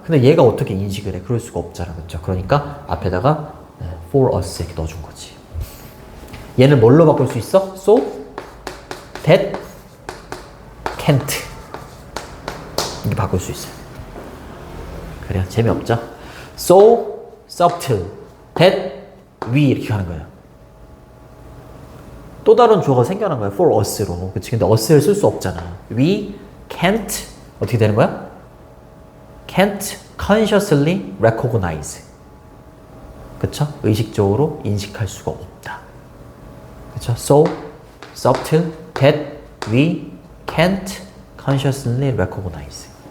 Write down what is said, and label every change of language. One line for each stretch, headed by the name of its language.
Korean: 근데 얘가 어떻게 인식을 해? 그럴 수가 없잖아. 그쵸? 그러니까 앞에다가
English: for us
Korean: 이렇게 넣어준 거지. 얘는 뭘로 바꿀 수 있어?
English: So, that, can't
Korean: 이렇게 바꿀 수 있어요. 그래요? 재미없죠?
English: So, subtle, that, we
Korean: 이렇게 하는 거예요. 또 다른 주어가 생겨난 거야. for us로. 그치? 근데 us를 쓸 수 없잖아.
English: We can't
Korean: 어떻게 되는 거야?
English: Can't consciously recognize.
Korean: 그쵸? 의식적으로 인식할 수가 없다. 그쵸?
English: So, subtle that we can't consciously recognize.